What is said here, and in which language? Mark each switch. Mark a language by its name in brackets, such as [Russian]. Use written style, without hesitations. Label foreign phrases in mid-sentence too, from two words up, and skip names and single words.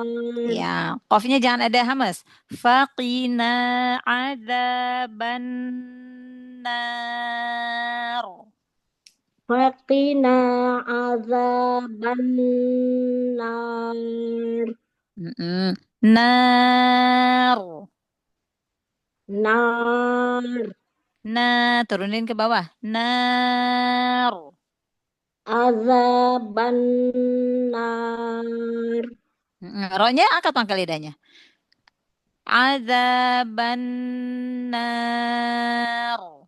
[Indonesian] Ya, qafnya jangan ada hamas. [Arabic] فقنا عذاب النار. فقنا عذاب النار. [Indonesian] Nar. Turunin ke bawah. Nar. [Arabic] عذاب النار. [Indonesian] Roknya angkat pangkal lidahnya. [Arabic] عذاب النار.